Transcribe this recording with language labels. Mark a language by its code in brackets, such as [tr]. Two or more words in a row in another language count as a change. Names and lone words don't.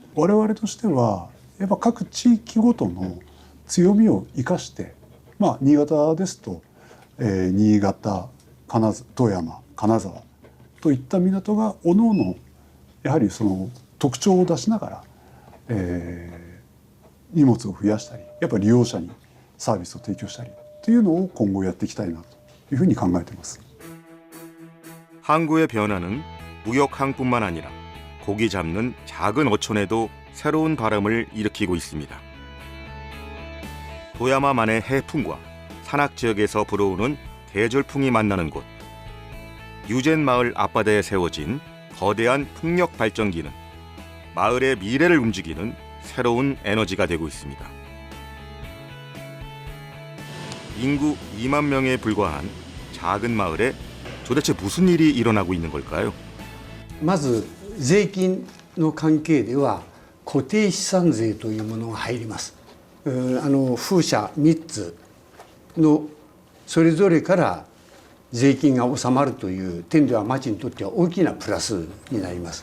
[ja] 我々としてはやっぱ各地域ごとの強みを生かして、新潟ですと、新潟、富山、金沢といった港が各々やはりその特徴を出しながら、荷物を増やしたりやっぱり利用者にサービスを提供したりというのを今後やっていきたいなというふうに考えています。 [ko] 항구의 변화는 무역항뿐만 아니라 고기 잡는 작은 어촌에도 새로운 바람을 일으키고 있습니다. 도야마만의 해풍과 산악 지역에서 불어오는 계절풍이 만나는 곳. 유젠 마을 앞바다에 세워진 거대한 풍력 발전기는 마을의 미래를 움직이는 새로운 에너지가 되고 있습니다. 인구 2만 명에 불과한 작은 마을에 도대체 무슨 일이 일어나고 있는 걸까요? [ja] まず税金の関係では固定資産税というものが入ります。風車3つのそれぞれから税金が納まるという点では町にとっては大きなプラスになります。